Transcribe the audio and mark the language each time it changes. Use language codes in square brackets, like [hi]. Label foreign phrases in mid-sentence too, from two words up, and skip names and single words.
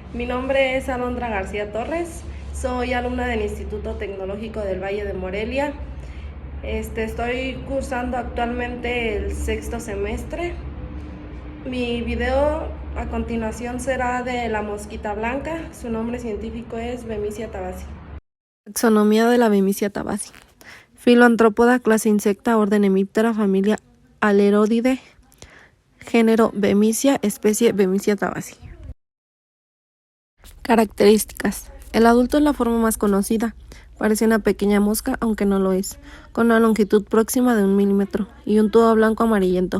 [es] Mi nombre es Alondra García Torres, soy alumna del Instituto Tecnológico del Valle de Morelia. Estoy cursando actualmente el sexto semestre. Mi video a continuación será de la mosquita blanca. Su nombre científico es Bemisia tabaci. Taxonomía de la Bemisia tabaci. Filoantrópoda, clase insecta, orden Hemiptera, familia Alerodidae, género Bemisia, especie Bemisia tabaci. Características. El adulto es la forma más conocida. Parece una pequeña mosca, aunque no lo es, con una longitud próxima de 1 milímetro y un tubo blanco amarillento.